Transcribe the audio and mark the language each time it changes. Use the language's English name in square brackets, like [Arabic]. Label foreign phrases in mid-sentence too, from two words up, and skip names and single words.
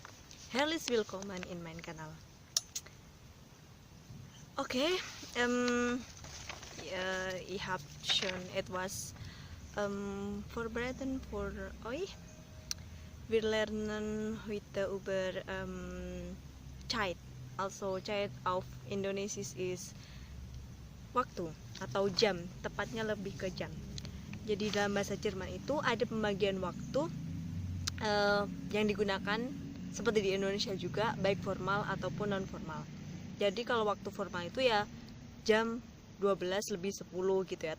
[German] Herzlich willkommen in mein Kanal. Okay, ich habe schon etwas vorbereitet für euch. Wir lernen heute über Zeit. Also Zeit auf Indonesisch is [Indonesian] waktu atau jam, tepatnya lebih ke jam. Jadi dalam bahasa Jerman itu ada pembagian waktu yang digunakan seperti di Indonesia juga, baik formal ataupun non formal. Jadi kalau waktu formal itu ya jam 12 lebih 10 gitu ya.